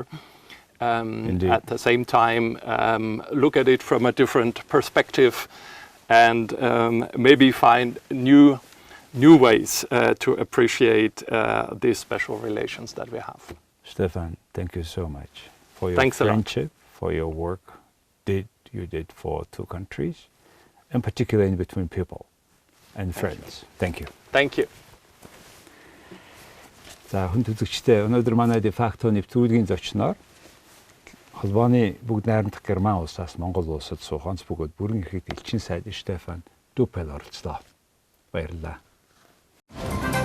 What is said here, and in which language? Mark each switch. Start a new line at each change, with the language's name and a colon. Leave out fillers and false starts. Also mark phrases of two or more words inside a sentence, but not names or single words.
English: At the same time, look at it from a different perspective, and maybe find new ways to appreciate these special relations that we have. Stefan, thank you so much for your friendship, for your work you did for two countries, and particularly in between people and friends. Thank you. Thank you.
Mongolian: За, хүн төлөвчтэй өнөөдөр манай
Latin: de facto
Mongolian: нэвтрүүлгийн зочноор холбооны бүгд найрамдах Герман улсаас Монгол улсад суух онц бөгөөд бүрэн эрхт элчин сайд Штефан Дуппел оролцлоо. Баярлалаа.